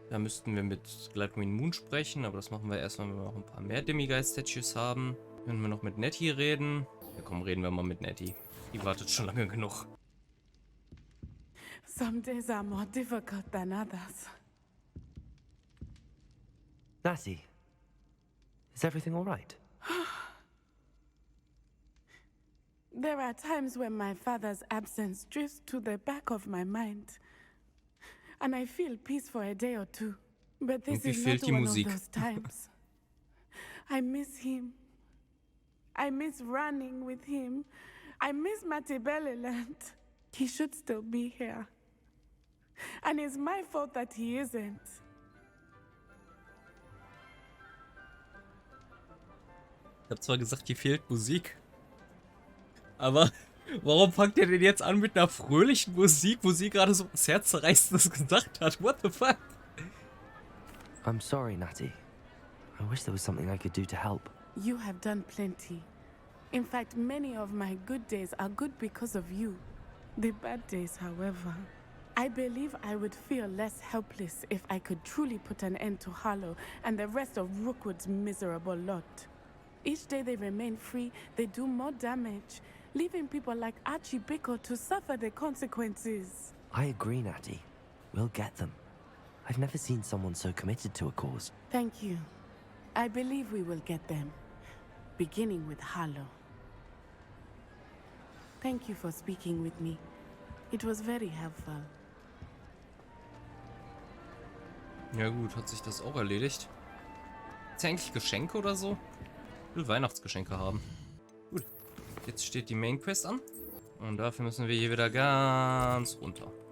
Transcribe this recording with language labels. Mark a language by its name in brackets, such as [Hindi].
[German] Da müssten wir mit Gladwin Moon sprechen, aber das machen wir erst, wenn wir noch ein paar mehr Demiguise-Statues haben. Können wir noch mit Nettie reden? Ja komm, reden wir mal mit Nettie. Die wartet schon lange genug. [English] Some days are more difficult than others. Natty, is everything all right? There are times when my father's absence drifts to the back of my mind, and I feel peace for a day or two. But this is not one of those times. I miss him. I miss running with him. I miss Matibeleland. He should still be here. And it's my fault that he isn't. [German] Ich habe zwar gesagt, hier fehlt Musik. Aber warum fangt ihr denn jetzt an mit einer fröhlichen Musik, wo sie gerade so was Herzzerreißendes gesagt hat? [English] What the fuck? I'm sorry, Natty. I wish there was something I could do to help. You have done plenty. In fact, many of my good days are good because of you. The bad days, however, I believe I would feel less helpless if I could truly put an end to Harlow and the rest of Rookwood's miserable lot. Each day they remain free, they do more damage, leaving people like Archie Bickle to suffer the consequences. I agree, Natty. We'll get them. I've never seen someone so committed to a cause. Thank you. I believe we will get them, beginning with Harlow. Thank you for speaking with me. It was very helpful. [German] Ja gut, hat sich das auch erledigt. Ist ja eigentlich Geschenke oder so? Ich will Weihnachtsgeschenke haben. Gut, jetzt steht die Main Quest an. Und dafür müssen wir hier wieder ganz runter.